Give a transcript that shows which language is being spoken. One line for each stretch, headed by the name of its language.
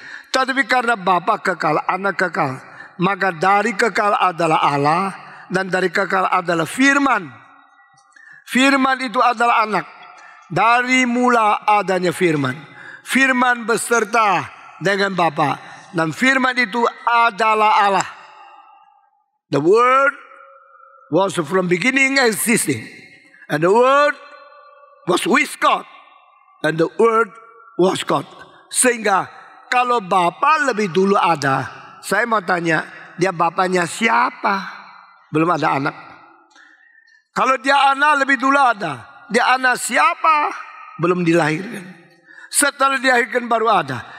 Indonesian: Tetapi karena bapak kekal, anak kekal, maka dari kekal adalah Allah, dan dari kekal adalah firman. Firman itu adalah anak. Dari mula adanya firman. Firman beserta dengan Bapa. Dan firman itu adalah Allah.
English: The word was from beginning existing. And the word was with God. And the word was God.
Indonesian: Sehingga kalau Bapa lebih dulu ada, saya mau tanya, dia bapaknya siapa? Belum ada anak. Kalau dia anak lebih dulu ada, dia anak siapa? Belum dilahirkan. Setelah dilahirkan baru ada.